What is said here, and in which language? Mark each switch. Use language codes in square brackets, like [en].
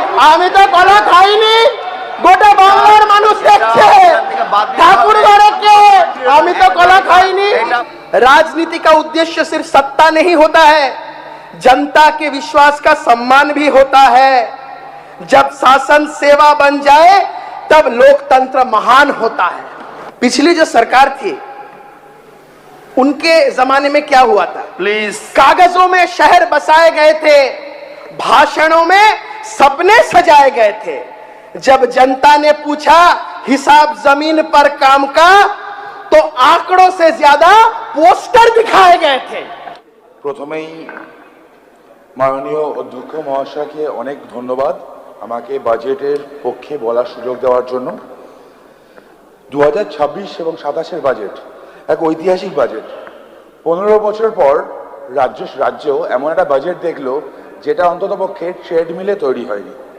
[bn] আমি তো কলা খাইনি, গোটা বাংলার মানুষ দেখছে ঠাকুর ঘরে কে, আমি তো কলা খাইনি। [hi] राजनीति का उद्देश्य सिर्फ सत्ता नहीं होता है, जनता के विश्वास का सम्मान भी होता है। जब शासन सेवा बन जाए तब लोकतंत्र महान होता है। पिछली जो सरकार थी उनके जमाने में क्या हुआ था? [en] please [hi] कागजों में शहर बसाए गए थे, भाषणों में सपने सजाए गए थे। जब जनता ने पूछा हिसाब जमीन पर काम का, तो आंकड़ों से ज्यादा पोस्टर दिखाए गए थे। [bn] প্রথমেই মাননীয় অধ্যক্ষ মহাশয়কে অনেক ধন্যবাদ আমাকে বাজেটের পক্ষে বলার সুযোগ দেওয়ার জন্য। 2026 এবং 27-এর বাজেট এক ঐতিহাসিক বাজেট। 15 বছর পর রাজ্য এমন একটা বাজেট দেখলো যেটা অন্ততপক্ষে ট্রেডমিলে তৈরি হয়নি।